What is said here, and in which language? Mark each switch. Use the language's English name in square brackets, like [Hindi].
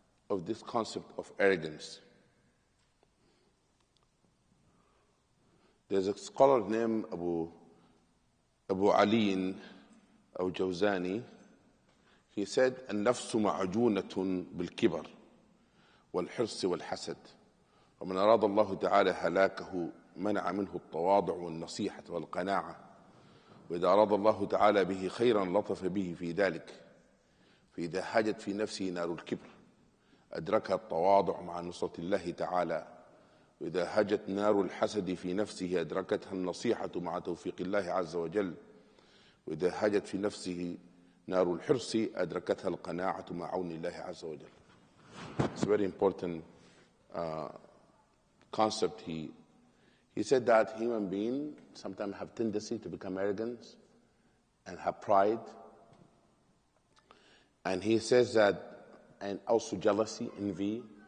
[English] of this concept of arrogance. There's a scholar named Abu Ali al-Jawzani. He said, [Arabic] النفس معجونة بالكبر والحرص والحسد ومن أراد الله تعالى هلاكه منع منه التواضع والنصيحة والقناعة وإذا أراد الله تعالى به خيرا لطف به في ذلك فإذا هاجت في نفسه نار الكبر أدركها التواضع مع نصرة الله تعالى وإذا هاجت نار الحسد في نفسه أدركتها النصيحة مع توفيق الله عز وجل وإذا هاجت في نفسه نار الحرص أدركتها القناعة مع عون الله عز وجل. [English] It's a very important concept. He said that human beings sometimes have tendency to become arrogant and have pride. And he says that, and also jealousy, envy.